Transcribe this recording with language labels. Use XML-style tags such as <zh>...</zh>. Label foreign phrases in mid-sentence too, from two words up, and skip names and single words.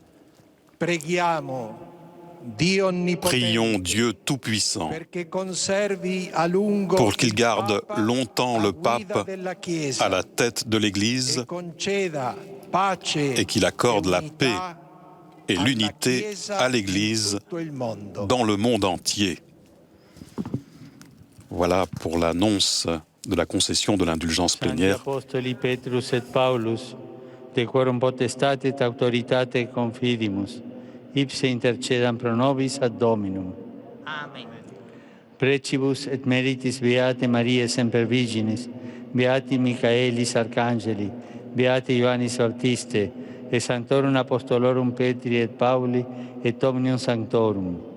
<fr>Prions Dieu Tout-Puissant pour qu'il garde longtemps le pape à la tête de l'Église et qu'il accorde la paix et l'unité à l'Église dans le monde entier. Voilà pour l'annonce de la concession de l'indulgence plénière.</fr> <la>Apostoli Petrus et Paulus, de quorum potestate et autoritate confidimus, ipse intercedam pro nobis ad Dominum. Amen. Precibus et meritis Beate Mariae Semper Virginis, Beati Michaelis Arcangeli, Beati Ioannis Baptiste, et Sanctorum Apostolorum Petri et Pauli, et Omnium Sanctorum.</la>